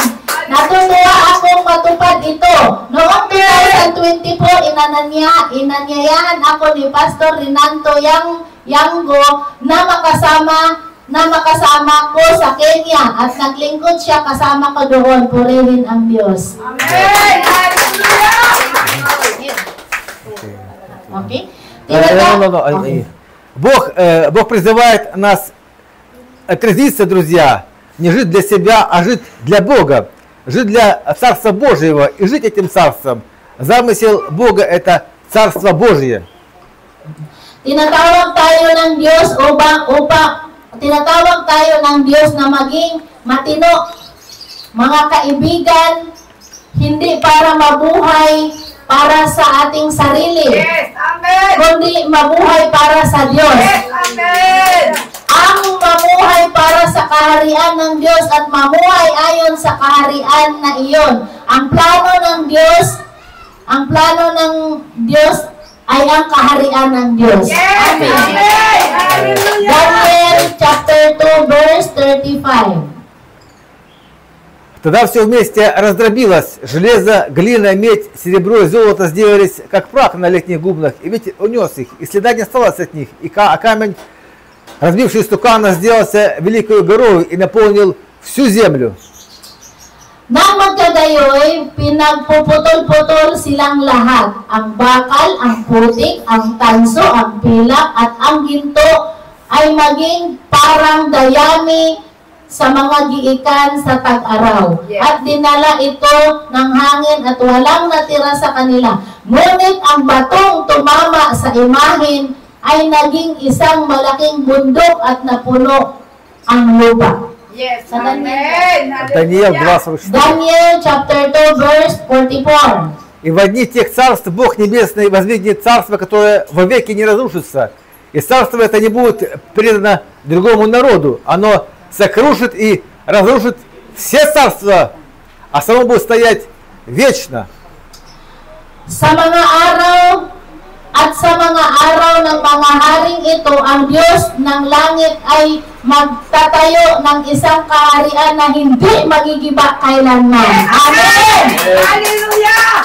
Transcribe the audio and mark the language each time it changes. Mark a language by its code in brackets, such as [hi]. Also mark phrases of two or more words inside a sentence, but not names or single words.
[tl] Natutuwa akong matupad ito. Noong 2024, inanyayahan ako ni Pastor Renanto Yango na makasama ko sa Kenya at naglingkod siya kasama ko doon. Purihin ang Diyos. Amen! Okay? [ru] Бог призывает нас трезвиться, друзья, не жить для себя, а жить для Бога, жить для Царства Божьего и жить этим Царством. Замысел Бога – это Царство Божье. [tl] Tinatawag tayo ng Diyos na maging matino, mga kaibigan, hindi para mabuhay para sa ating sarili. [en] Yes, amen. [tl] Kundi mabuhay para sa Diyos. [en] Yes, amen. [tl] Ang mamuhay para sa kaharian ng Diyos at mamuhay ayon sa kaharian na iyon. Ang plano ng Diyos ay ang kaharian ng Diyos. [en] Yes, Amen. amen. Hallelujah. Daniel chapter 2 verse 35. [ru] Тогда все вместе раздробилось. Железо, глина, медь, серебро и золото сделались, как прах на летних губнах, и ветер унес их, и следа не осталось от них. А камень, разбивший стукана, сделался великою горою и наполнил всю землю. [tl] Nang magkagayoy, pinagpuputol-putol silang lahat. Ang bakal, ang putik, ang tanso, ang pilak, at ang ginto ay maging parang dayami sa mga giikan sa tag-araw. [en] Yes. [tl] At dinala ito ng hangin at walang natira sa kanila. Ngunit ang batong tumama sa imahin ay naging isang malaking bundok at napuno ang lupa. [en] Yes, [tl] Sa [en] amen. [ru] Даниил [en] Hallelujah. 2:44. Daniel chapter 2 verse 44. [ru] И в одни тех царств Бог Небесный воздвигнет царство, которое вовеки не разрушится. И царство это не будет предано другому народу. Оно сокрушит и разрушит все царства, а само будет стоять вечно. [tl] Sa mga araw ng mga haring ito, ang Diyos ng langit ay magtatayo ng isang kaharian na hindi magigiba kailanman. Amen! Hallelujah!